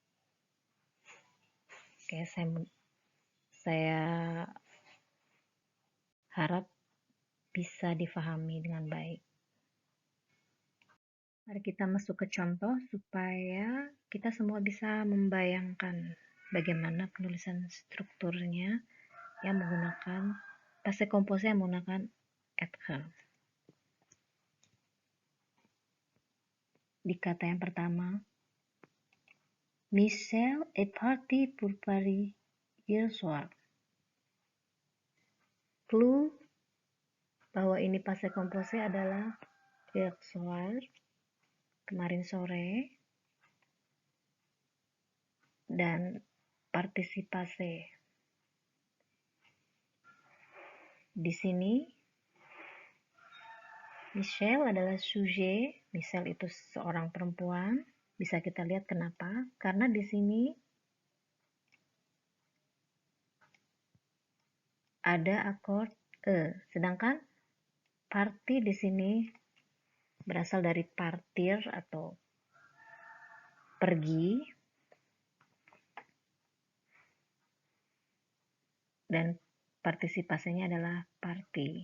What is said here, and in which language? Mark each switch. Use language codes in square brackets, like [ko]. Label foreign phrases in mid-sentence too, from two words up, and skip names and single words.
[id] Oke, saya harap bisa difahami dengan baik. Mari kita masuk ke contoh supaya kita semua bisa membayangkan bagaimana penulisan strukturnya yang menggunakan [fr] passé composé [id] yang menggunakan être. Di kata yang pertama, [fr] Michel est parti pour Paris hier soir. [id] Clue bahwa ini [fr] passé composé [id] adalah [fr] hier soir, [id] kemarin sore, dan [fr] participe passé. [id] Di sini Michel adalah sujet, Michel itu seorang perempuan. Bisa kita lihat kenapa? Karena di sini ada akord e, sedangkan parti di sini berasal dari partir atau pergi, dan partisipasinya adalah parti.